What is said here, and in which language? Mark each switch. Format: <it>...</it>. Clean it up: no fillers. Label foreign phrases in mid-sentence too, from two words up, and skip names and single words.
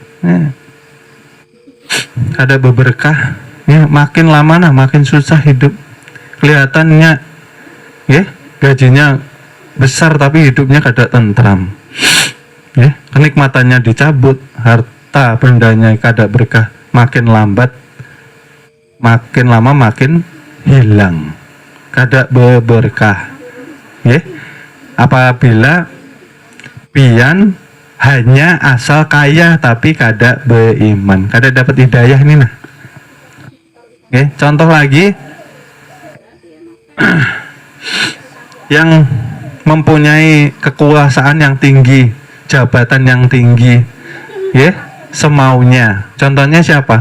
<bjn>Ada berkah, ya, makin lama nah makin susah hidup. Kelihatannya, ya, gajinya besar tapi hidupnya kada tentram. Ya, kenikmatannya dicabut, harta bendanya kada berkah, makin lambat, makin lama makin hilang, kada berkah. Ya, apabila pian hanya asal kaya tapi kada beriman, kada dapat hidayah ini nah.</bjn> <id>Oke, contoh lagi yang mempunyai kekuasaan yang tinggi, jabatan yang tinggi, ya, semaunya. Contohnya siapa?</id>